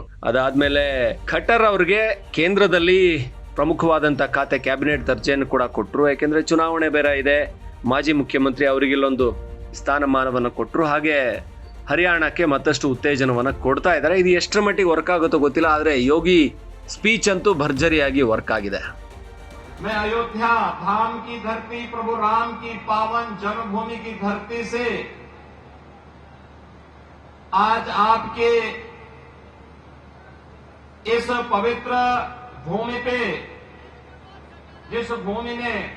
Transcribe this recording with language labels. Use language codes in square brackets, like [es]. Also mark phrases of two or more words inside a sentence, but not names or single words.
[kn] ಅದಾದ್ಮೇಲೆ ಖಟ್ಟರ್ ಅವ್ರಿಗೆ ಕೇಂದ್ರದಲ್ಲಿ ಪ್ರಮುಖವಾದಂಥ ಖಾತೆ, ಕ್ಯಾಬಿನೆಟ್ ದರ್ಜೆಯನ್ನು ಕೂಡ ಕೊಟ್ಟರು. ಯಾಕೆಂದ್ರೆ ಚುನಾವಣೆ ಬೇರೆ ಇದೆ. ಮಾಜಿ ಮುಖ್ಯಮಂತ್ರಿ ಅವರಿಗೆ ಇಲ್ಲೊಂದು ಸ್ಥಾನಮಾನವನ್ನು ಕೊಟ್ಟರು. ಹಾಗೆ ಹರಿಯಾಣಕ್ಕೆ ಮತ್ತಷ್ಟು ಉತ್ತೇಜನವನ್ನು ಕೊಡ್ತಾ ಇದ್ದಾರೆ. ಇದು ಎಷ್ಟರ ಮಟ್ಟಿಗೆ ವರ್ಕ್ ಆಗುತ್ತೋ ಗೊತ್ತಿಲ್ಲ, ಆದರೆ ಯೋಗಿ ಸ್ಪೀಚ್ ಅಂತೂ ಭರ್ಜರಿಯಾಗಿ ವರ್ಕ್ ಆಗಿದೆ. [hi] मैं अयोध्या धाम की धरती, प्रभु राम की पावन जन्मभूमि की धरती से आज आपके इस पवित्र भूमि पे, जिस भूमि ने